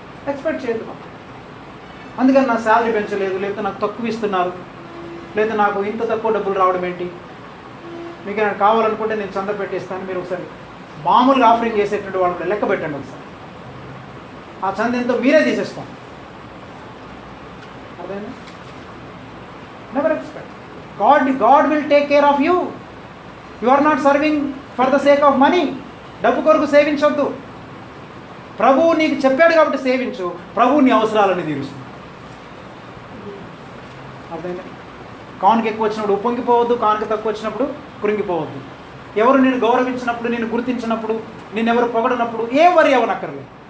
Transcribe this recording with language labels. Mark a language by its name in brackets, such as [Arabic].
[Telugu] Expect చేయదు. అందుకని నా శాలరీ పెంచలేదు, లేకపోతే నాకు తక్కువ ఇస్తున్నారు, లేదా నాకు ఇంత తక్కువ డబ్బులు రావడం ఏంటి, మీకు నేను కావాలనుకుంటే నేను చంద పెట్టేస్తాను, మీరు ఒకసారి మామూలుగా ఆఫరింగ్ చేసేటువంటి వాళ్ళు లెక్క పెట్టండి ఒకసారి, ఆ చంద ఎంతో మీరే తీసేస్తాం. అర్థమైందా? [English] Never expect. God will take care of you. You are not serving for the sake of money. [Telugu] డబ్బు కొరకు సేవించొద్దు. ప్రభువు నీకు చెప్పాడు కాబట్టి సేవించు, ప్రభువు నీ అవసరాలని తీరుస్తుంది. అర్థమైందా? కానుక ఎక్కువ వచ్చినప్పుడు ఉప్పొంగిపోవద్దు, కానుక తక్కువ వచ్చినప్పుడు కృంగిపోవద్దు. ఎవరు నేను గౌరవించినప్పుడు, నేను గుర్తించినప్పుడు, నేను ఎవరు పొగడనప్పుడు ఏం వరి అవ్వనక్కర్లేదు.